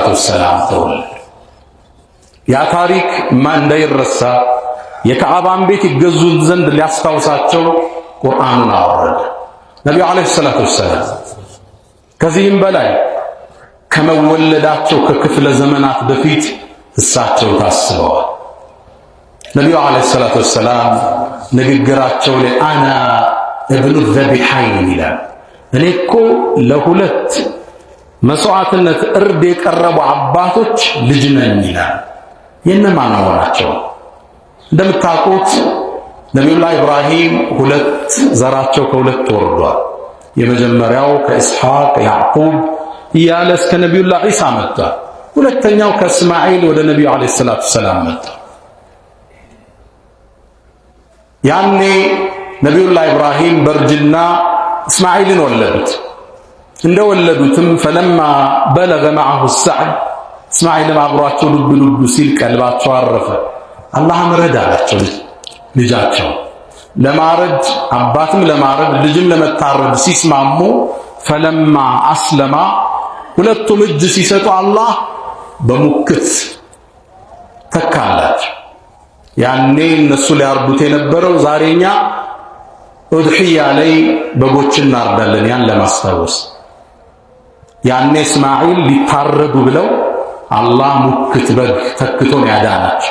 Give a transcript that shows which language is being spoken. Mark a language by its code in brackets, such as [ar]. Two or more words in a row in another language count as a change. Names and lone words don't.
[am] ወሰላም ተወለዱ። ያ ታሪክ እንዳይረሳ የካዕባን ቤት ይገዙ ዘንድ ሊያስታውሳቸው ቁርአኑን አወረደ ነቢዩ [ar] عليه الصلاة والسلام። [am] ከዚህም በላይ ከመወለዳቸው ከክፍለ ዘመናት በፊት እሳቸው ታስበዋል። ነቢዩ [ar] عليه الصلاة والسلام [am] ንግግራቸው ላይ አና [ar] ابن الذبيحين [am] ይላል እኔ እኮ ለሁለት መስዋዕትነት እርድ የቀረቡ አባቶች ልጅ ነኝ ይላል የነማን ናቸው እንደምታውቁት ነብዩላህ ኢብራሂም ሁለት ዘራቸው ከሁለት ወርዷል የመጀመሪያው ከኢስሐቅ ያዕቁብ ያለ እስከ ነብዩላህ ኢሳ መጣ ሁለተኛው ከእስማኤል ወደ ነብዩ [ar] عليه الصلاة السلام [am] መጣ ያኔ ነብዩላህ ኢብራሂም በርጅና እስማኤልን ወለዱት እንደወለዱትም [ar] فلما بلغ معه السعي [am] እስማኤልም አብሯቸው ዱብ ዱብ ሲል ቀልባቸው አረፈ አላህም ረዳቸው ልጃቸው ለማረድ አባትም ለማረድ ልጅም ለመታረድ ሲስማሙ [ar] فلما اسلم [am] ሁለቱም እጅ ሲሰጡ አላህ በሙክት ተካላቸው ያኔ እነሱ ሊያርዱት የነበረው ዛሬኛ ኡድሂያ ላይ በጎችን እናርዳለን ያን ለማስታወስ ያኔ እስማኤል ሊታረዱ ብለው አላህ ሙክት በግ ተክቶን ያዳናቸው